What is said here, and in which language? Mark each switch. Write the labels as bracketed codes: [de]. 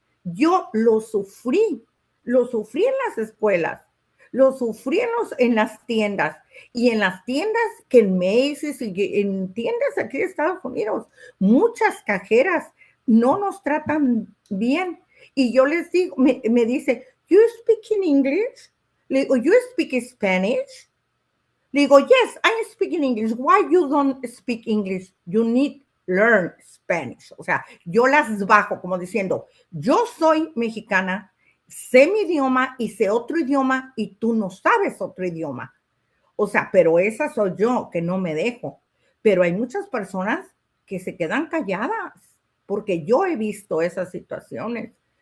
[es] Yo lo sufrí en las escuelas, lo sufrí en las tiendas, y en las tiendas que en Macy's y en tiendas aquí de Estados Unidos, muchas cajeras no nos tratan bien. Y yo les digo, me dice, you speak in English? [en] Le digo, you speak Spanish? Le digo, yes, I speak in English. Why you don't speak English? You need learn Spanish. [es] O sea, yo las bajo como diciendo, yo soy mexicana, sé mi idioma y sé otro idioma y tú no sabes otro idioma. O sea, pero esa soy yo, que no me dejo. Pero hay muchas personas que se quedan calladas porque yo he visto esas situaciones.